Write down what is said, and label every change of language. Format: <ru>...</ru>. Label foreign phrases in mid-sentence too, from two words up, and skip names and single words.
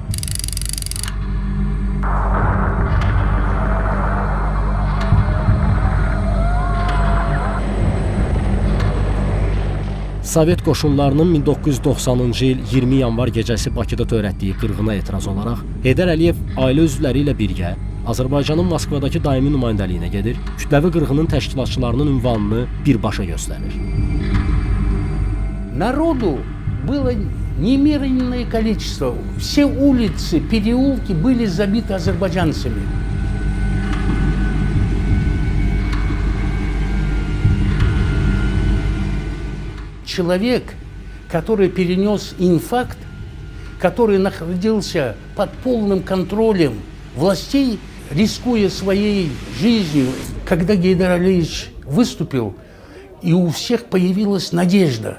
<az>Sovet qoşunlarının 1990-cı il 20 yanvar gecəsi Bakıda törətdiyi qırğına etiraz olaraq Heydər Əliyev ailə üzvləri ilə birgə Azərbaycanın Moskvadakı daimi nümayəndəliyinə gedir, kütləvi qırğının təşkilatçılarının ünvanını birbaşa göstərir.</az> <ru>Народу было немеренное количество. Все улицы, переулки были забиты азербайджанцами. Человек, который перенес инфаркт, который находился под полным контролем властей, рискуя своей жизнью, когда Гейдар Алиевич выступил, и у всех появилась надежда.</ru>